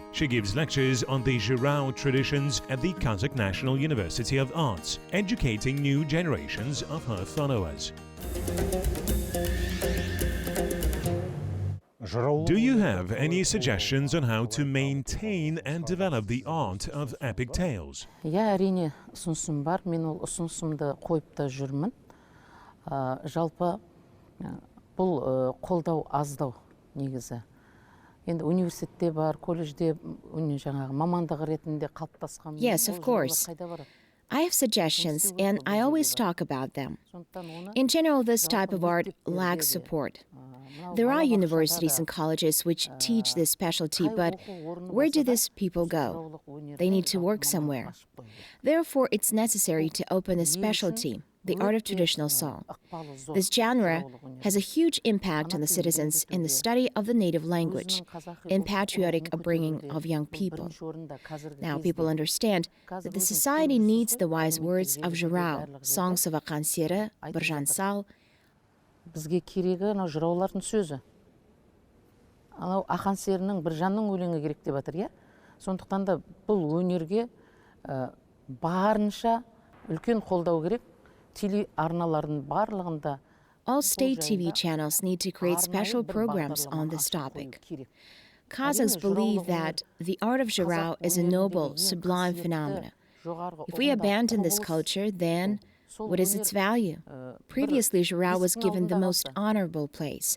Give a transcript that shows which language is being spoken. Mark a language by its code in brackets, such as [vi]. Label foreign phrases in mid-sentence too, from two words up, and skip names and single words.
[en] She gives lectures on the Zhyrau traditions at the Kazakh National University of Arts, educating new generations of her followers. Do you have any suggestions on how to maintain and develop the art of epic tales? [kk] Я әрине ұсынысым бар. Мен ол ұсынысымды қойып та жүрмін. Жалпы бұл қолдау аздау негізі. Енді университетте бар, колледжде жаңағы мамандық ретінде қалыптасқан. [en] Yes, of course. I have suggestions, and I always talk about them. In general, this type of art lacks support. There are universities and colleges which teach this specialty, but where do these people go? They need to work somewhere. Therefore, it's necessary to open a specialty, the art of traditional song. This genre has a huge impact on the citizens in the study of the native language, in patriotic upbringing of young people. Now people understand that the society needs the wise words of Zhyrau, songs of Akan Seri, Birjan Sal. [kk] Бізге керегі анау жыраулардың сөзі. Анау Ақан Серінің Біржанның өлеңі керек деп жатыр, иә? Сондықтан да бұл өнерге барынша үлкен қолдау керек. Телеарналардың барлығында. [en] All state TV channels need to create special programs on this topic. Kazakhs believe that the art of Zhyrau is a noble, sublime phenomenon. If we abandon this culture, then what is its value? Previously, Zhyrau was given the most honorable place.